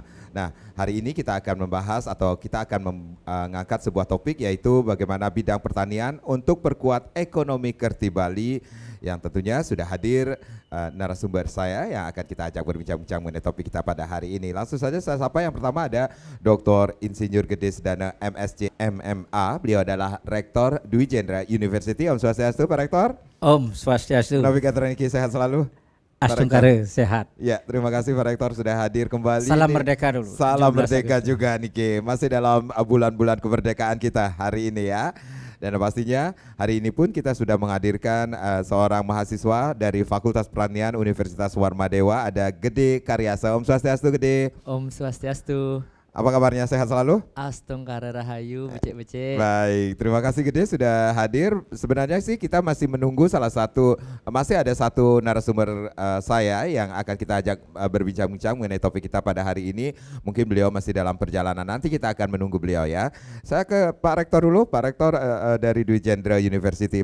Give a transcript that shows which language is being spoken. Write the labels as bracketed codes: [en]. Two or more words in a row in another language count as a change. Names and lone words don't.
[id] Nah, hari ini kita akan membahas atau kita akan mengangkat sebuah topik, yaitu bagaimana bidang pertanian untuk perkuat ekonomi Kerti Bali, yang tentunya sudah hadir narasumber saya yang akan kita ajak berbincang-bincang mengenai topik kita pada hari ini. Langsung saja saya sapa. Yang pertama ada Dr. Insinyur Gede Sedana MSc MMA. Beliau adalah Rektor Dwi Jendra University. [ban] Om Swastiastu, [id] Pak Rektor. [ban] Om Swastiastu. [id] Navigator Niki, sehat selalu. Astungkare sehat. Ya, terima kasih Pak Rektor sudah hadir kembali. Salam merdeka dulu. Salam merdeka juga Niki. Masih dalam bulan-bulan kemerdekaan kita hari ini ya. Dan pastinya hari ini pun kita sudah menghadirkan seorang mahasiswa dari Fakultas Pertanian Universitas Warmadewa, ada Gede Karyasa. [ban] Om Swastiastu, [id] Gede. [ban] Om Swastiastu. [id] Apa kabarnya, sehat selalu? [ban] Astungkara Rahayu, becek-becek. [id] Baik, terima kasih Gede sudah hadir. Sebenarnya sih kita masih menunggu masih ada satu narasumber saya yang akan kita ajak berbincang-bincang mengenai topik kita pada hari ini. Mungkin beliau masih dalam perjalanan, nanti kita akan menunggu beliau ya. Saya ke Pak Rektor dulu, Pak Rektor dari Dwi Jendra University.